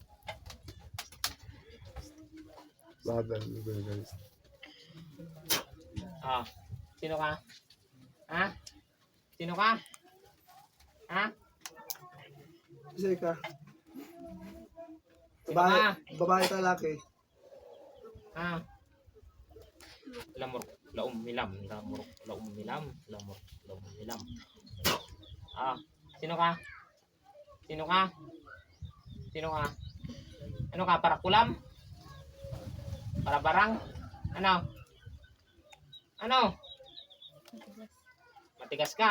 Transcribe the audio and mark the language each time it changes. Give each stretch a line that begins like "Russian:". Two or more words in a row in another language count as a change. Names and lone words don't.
Filipino: Ah, sino ka? Ha? Sino ka? Ha? Teka. Sino ka? Babae ka lalaki. Ha? Lamor, milam. Lamor, milam. Lamor, milam. Ah, sino ka? Sino ka? Sino ka? Ano ka? Para kulam? Para barang? Ano? Ano? Matigas ka?